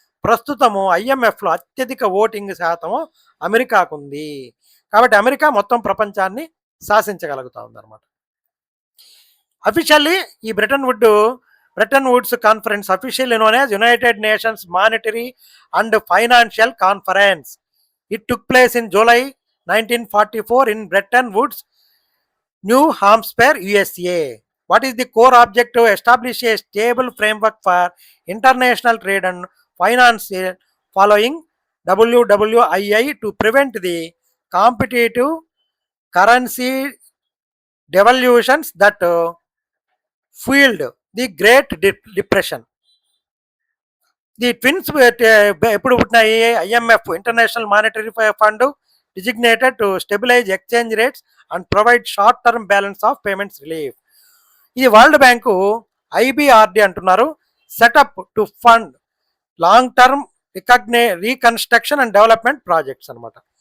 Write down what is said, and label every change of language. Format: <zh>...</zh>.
<te>ప్రస్తుతము ఐఎంఎఫ్లో అత్యధిక ఓటింగ్ శాతము అమెరికాకు ఉంది. కాబట్టి అమెరికా మొత్తం ప్రపంచాన్ని శాసించగలుగుతా ఉందన్నమాట.</te> <en>Officially ఈ Bretton Woods conference officially known as United Nations Monetary and Financial Conference. It took place in July 1944 in Bretton Woods, New Hampshire, USA. What is the core objective? Establish a stable framework for international trade and finance following WWII to prevent the competitive currency devaluations that fueled the Great Depression. The twins</en> <te>ఎప్పుడు పుట్టినాయి?</te> <en>IMF International Monetary Fund designated to stabilise exchange rates and provide short term balance of payments relief.</en> <te>ఇది world bank IBRD అంటున్నారు.</te> <en>set up to fund long term reconstruction and development projects</en> <te>అనమాట.</te>